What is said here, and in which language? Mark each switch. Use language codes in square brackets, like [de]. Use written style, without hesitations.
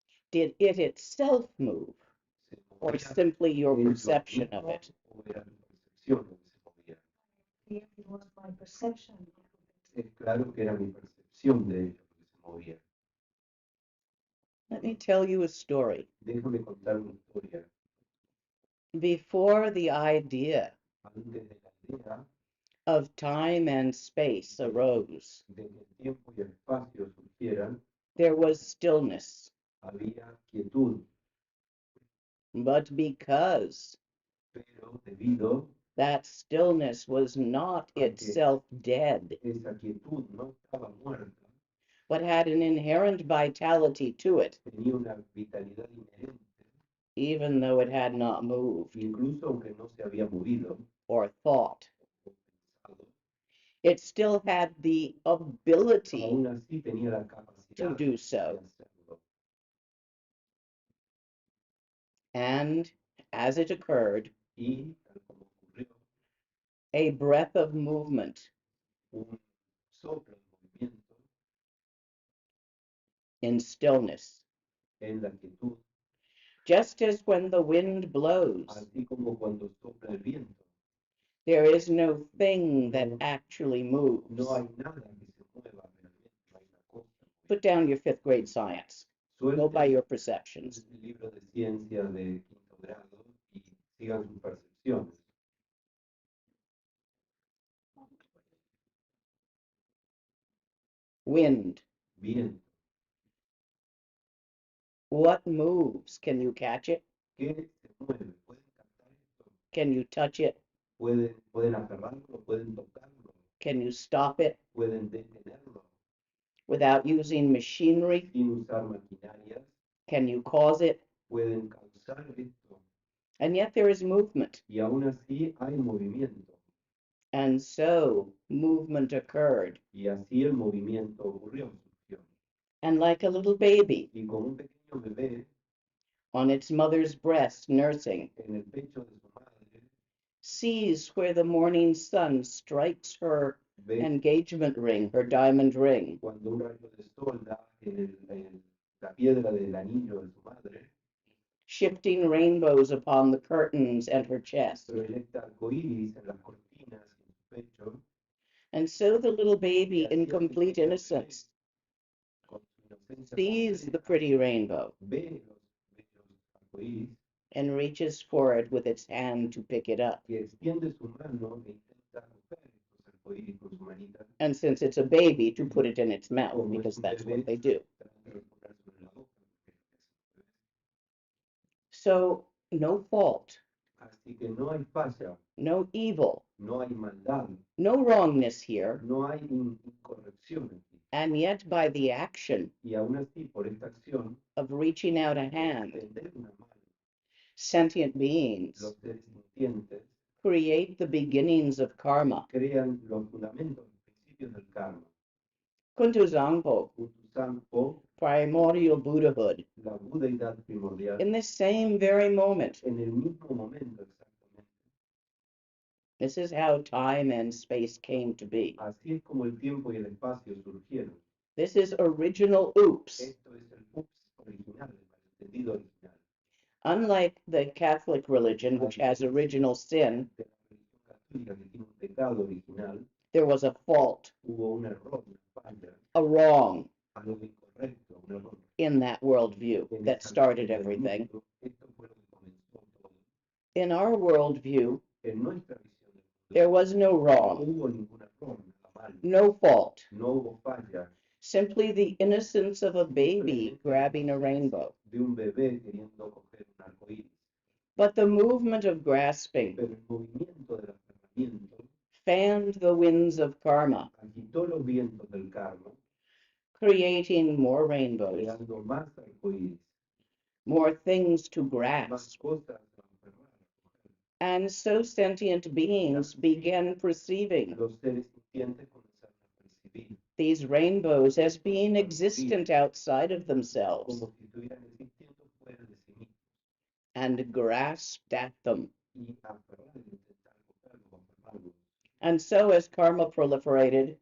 [en] Did it itself move? Or simply your perception of it? It was my perception. [es] Claro que era mi percepción de ello que se movía. [en] Let me tell you a story. [es] Déjame contar una historia. [en] Before the idea [es] antes de la idea [en] of time and space arose, [es] de que el tiempo y el espacio surgieran, [en] there was stillness. [es] había quietud, [en] But because [es] pero debido [en] that stillness was not itself dead, [es] esa quietud no estaba muerta, [en] but had an inherent vitality to it, [es] tenía una vitalidad inherente, [en] even though it had not moved [es] incluso aunque no se había movido [en] or thought. [es] o pensado, [en] It still had the ability [es] aún así tenía la [en] to [es] capacidad [en] do [es] de [en] so. [es] hacerlo. [en] And as it occurred, [es] Y tal como ocurrió, [en] a breath of movement [es] un soplo de movimiento [en] in stillness, [es] en la quietud, [en] just as when the wind blows, [es] así como cuando sopla el viento. [en] there is no thing that actually moves. [es] No hay nada que se mueva realmente, no hay una cosa. [en] Put down your 5th grade science. Go by [es] Suelten [en] your perceptions. [es] el libro de ciencia de quinto grado y sigan sus percepciones. [en] Wind. [es] Viento. [en] What moves? Can you catch it? [es] ¿Qué se mueve? ¿Pueden captar esto? [en] Can you touch it? [es] ¿Pueden agarrarlo? ¿Pueden tocarlo? [en] Can you stop it [es] ¿Pueden detenerlo? [en] without using machinery? [es] Sin usar maquinarias. [en] Can you cause it? [es] Pueden causar esto. [en] And yet there is movement. [es] Y aún así hay movimiento. [en] And so movement occurred. [es] Y así el movimiento ocurrió, surgió. [en] And like a little baby [es] Y como un pequeño bebé [en] on its mother's breast nursing, [es] en el pecho de su madre, [en] sees where the morning sun strikes her [es] ve [en] engagement ring, her diamond ring, [es] cuando un rayo de sol da en la piedra del anillo de su madre, [en] shifting rainbows upon the curtains and her chest. [es] proyecta arcoíris en las cortinas y en su pecho. [en] And so the little baby, in complete innocence, [es] Con su inocencia [en] sees the [es] completa, [en] pretty rainbow [es] ve los bellos arcoíris [en] and reaches for it with its hand to pick it up. [es] y extiende su mano e intenta coger estos arcoíris con su manita. [en] And since it's a baby, to put it in its mouth, [es] Como [en] because [es] es un [en] that's [es] bebé, [en] what they do. [es] trata de ponérselo en la boca, porque es un bebé. [en] So, no fault, [es] Así que no hay falla, [en] no evil, [es] no hay maldad, [en] no wrongness here, [es] no hay incorrección aquí. [en] and yet by the action [es] Y aún así, por esta acción, [en] of reaching out a hand, [es] extender una mano, [en] sentient beings [es] los seres sintientes [en] create the beginnings of karma. [es] crean los fundamentos, los principios del karma. [en] Kuntuzangpo, [es] Kuntuzangpo, [en] primordial Buddhahood, [es] la budeidad primordial, [en] in this same very moment. [es] en el mismo momento exactamente. [en] This is how time and space came to be. [es] Así es como el tiempo y el espacio surgieron. [en] This is original oops. [es] Esto es el ups original, el malentendido original. [en] Unlike the Catholic religion, which has original sin, [es] De la religión católica que tiene un pecado original, [en] there was a fault, [es] hubo un error, una falla, [en] a wrong [es] algo incorrecto, un error. [en] in that worldview [es] En [en] that [es] esa [en] started [es] visión del [en] everything. [es] mundo, esto fue lo que comenzó todo. [en] In our worldview, [es] En nuestra visión del [en] there [es] mundo, [en] was no [es] no [en] wrong, [es] hubo ningún error, nada mal, [en] no fault, [es] no hubo falla, [en] simply the innocence of a baby [es] simplemente [en] grabbing a rainbow. [es] de un bebé queriendo coger un arcoíris. [en] But the movement of grasping [es] Pero el movimiento del aferramiento [en] fanned the winds of karma, [es] agitó los vientos del karma, [en] creating more rainbows, [es] creando más arcoíris, [en] more things to [es] más [en] grasp. [es] cosas a aferrar, a coger. [en] And so sentient beings began perceiving [es] Los seres sintientes comenzaron a percibir [en] these rainbows as being existent outside of themselves [es] como si estuvieran existiendo fuera de sí mismos [en] and grasped at them. [es] y aferrar, intentar cogerlo, aferrarlo. [en] And so, as karma proliferated,